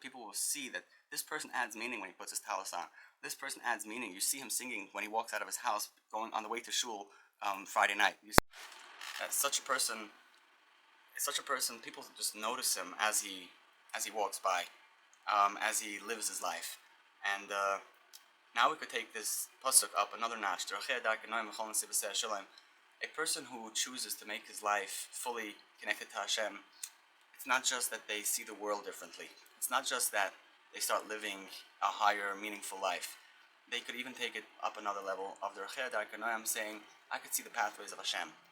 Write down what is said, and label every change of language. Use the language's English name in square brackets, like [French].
[English] People will see that this person adds meaning when he puts his talis on. This person adds meaning. You see him singing when he walks out of his house, going on the way to shul Friday night. Such a person. Such a person. People just notice him as he walks by, as he lives his life, and now we could take this pasuk up another notch. [Hebrew] Dרכיה, דרכי, נועם, נתיבותיה, שלום. [English] A person who chooses to make his life fully connected to Hashem, it's not just that they see the world differently. It's not just that they start living a higher, meaningful life. They could even take it up another level of [Hebrew] Dרכיה, דרכי, נועם, [English] saying, I could see the pathways of Hashem.